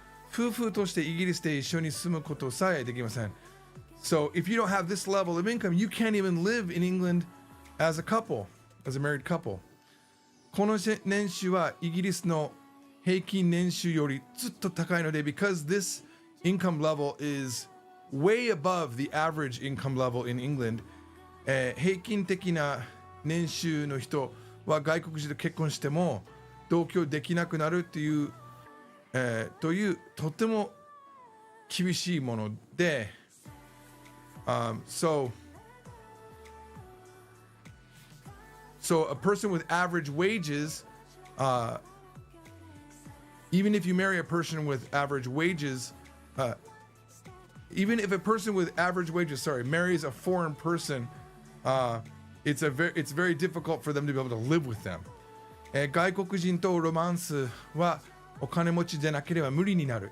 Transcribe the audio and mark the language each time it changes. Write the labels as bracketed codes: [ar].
[ja] Fufu としてイギリスで一緒に住むことさえできません. [en] So if you don't have this level of income, you can't even live in England as a couple, as a married couple. [ja] この年収はイギリスの平均年収よりずっと高いので [en] because this income level is way above the average income level in England, [ja] 平均的な年収の人は外国人と結婚しても同居できなくなるという、というとても厳しいもので、so [en] a person with average wages, even if you marry a person with average wages, even if a person with average wages, marries a foreign person, it's very difficult for them to be able to live with them. [ja] 外国人とロマンスはお金持ちでなければ無理になる.